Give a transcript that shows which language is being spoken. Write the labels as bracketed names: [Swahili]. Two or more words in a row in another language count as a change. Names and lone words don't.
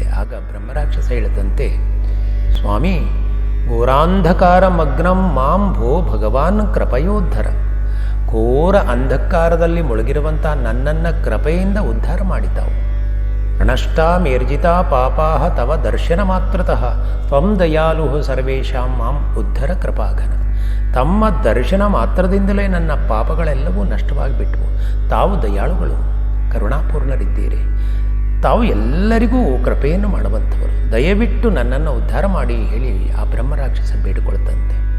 [Kannada] ಆಗ ಬ್ರಹ್ಮರಾಕ್ಷಸ ಹೇಳದಂತೆ, ಸ್ವಾಮಿ, [Sanskrit] ಘೋರಾಂಧಕಾರ ಮಗ್ನಂ ಮಾಂ ಭೋ ಭಗವಾನ್ ಕೃಪಯೋದ್ಧರ. [Kannada] ಘೋರ ಅಂಧಕಾರದಲ್ಲಿ ಮುಳುಗಿರುವಂಥ ನನ್ನನ್ನು ಕೃಪೆಯಿಂದ ಉದ್ಧಾರ ಮಾಡಿದ್ದಾವು. [Sanskrit] ರಣಷ್ಟ ಮೇರ್ಜಿತಾ ಪಾಪಾಹ ತವ ದರ್ಶನ ಮಾತ್ರತಃ ತ್ವಂ ದಯಾಲು ಸರ್ವೇಷಾಂ ಮಾಂ ಉದ್ಧರ ಕೃಪಾಘನ. [Kannada] ತಮ್ಮ ದರ್ಶನ ಮಾತ್ರದಿಂದಲೇ ನನ್ನ ಪಾಪಗಳೆಲ್ಲವೂ ನಷ್ಟವಾಗಿಬಿಟ್ಟವು. ತಾವು ದಯಾಳುಗಳು, ಕರುಣಾಪೂರ್ಣರಿದ್ದೀರಿ. ತಾವು ಎಲ್ಲರಿಗೂ ಕೃಪೆಯನ್ನು ಮಾಡುವಂಥವರು. ದಯವಿಟ್ಟು ನನ್ನನ್ನು ಉದ್ಧಾರ ಮಾಡಿ ಹೇಳಿ ಆ ಬ್ರಹ್ಮರಾಕ್ಷಸ ಬೇಡಿಕೊಳ್ಳುತ್ತಂತೆ.